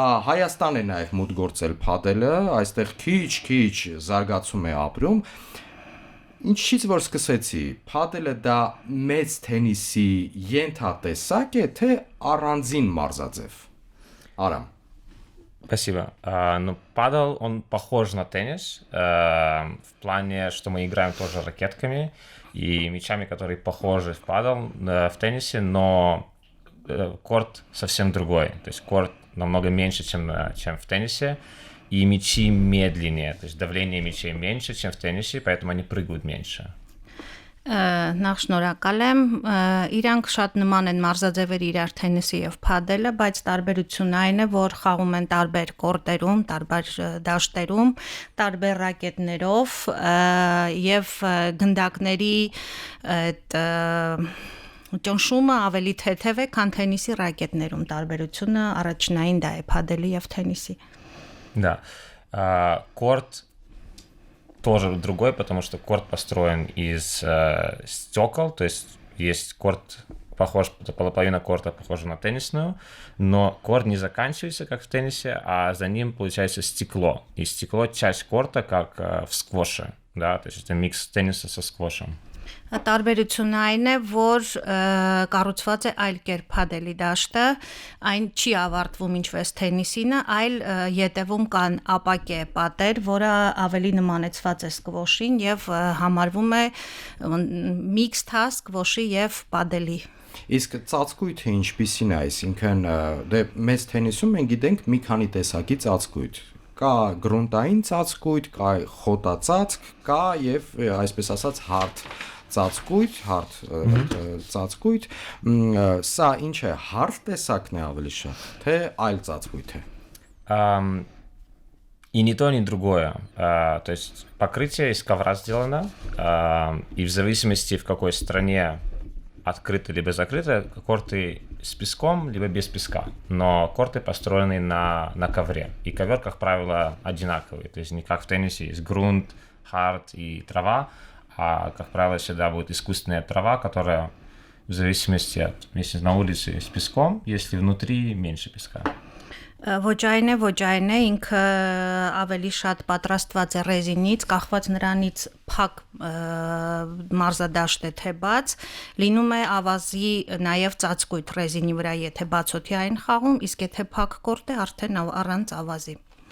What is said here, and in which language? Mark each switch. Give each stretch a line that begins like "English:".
Armenian: Հայաստան է նաև մուտք գործել Փադելը, այստեղ քիչ զարգացում է ապրում։ Ինչից որ սկսեցի, Փադելը դա մեծ թենիսի ենթատեսակ է, թե առանձին մարզաձև։ Արամ.
Russian: Спасибо. Ну, падал, он похож на теннис, в плане, что мы играем тоже ракетками и мячами, которые похожи в падал, в теннисе, но корт совсем другой. То есть корт намного меньше, чем в теннисе, и мячи медленнее, то есть давление мячей меньше, чем в теннисе, поэтому они прыгают меньше.
Armenian: Նախ շնորհակալ եմ, իրանք շատ նման են մարզաձևեր իրար թենիսի եւ փադելը, բայց տարբերությունն այն է, որ խաղում են տարբեր կորտերում, տարբեր դաշտերում, տարբեր ռակետներով եւ գնդակների այդ ճնշումը ավելի թեթև է, քան թենիսի ռակետներում, տարբերությունը առաջնային դա է փադելի եւ թենիսի։
Russian: Да. Корт тоже другой, потому что корт построен из стекол, то есть корт похож, половина корта похожа на теннисную, но корт не заканчивается, как в теннисе, а за ним получается стекло. И стекло часть корта, как в сквоше, да, то есть это микс тенниса со сквошем.
Armenian: Տարբերությունն այն է, որ կառուցված է այլ կերպ փադելի դաշտը, այն չի ավարտվում ինչպես թենիսինը, այլ ետևում կան ապակե պատեր, որը ավելի նմանեցված է սկվոշին եւ համարվում է միքսդ սկվոշի եւ փադելի։ Իսկ ծածկույթը ինչպիսին է, այսինքն դե մեծ թենիսում մենք գիտենք մի քանի տեսակի ծածկույթ կա գրունտային ծածկույթ, կա խոտածածկ, կա եւ այսպես ասած հարթ ծածկույթ, սա ինչ է, հարթ տեսակն է ավելի շատ, թե այլ ծածկույթ է։
Russian: И ни то, ни другое. То есть покрытие из ковра сделано, и в зависимости в какой стране открыто либо закрыто, корты с песком, либо без песка. Но корты построены на ковре. И ковер, как правило, одинаковый. То есть не как в теннисе, есть грунт, хард и трава, а, как правило, всегда будет искусственная трава, которая в зависимости от, если на улице с песком, если внутри меньше песка.
Armenian: Ոչ այն է, ինքը ավելի շատ պատրաստված է ռեզինից, կախված նրանից փակ մարզադաշտ է թե բաց, լինում է ավազի նաև ծածկույթ ռեզինի վրա, եթե բացօթյա են խաղում, իսկ եթե փակ կորտ է, արդեն առանց ավազի։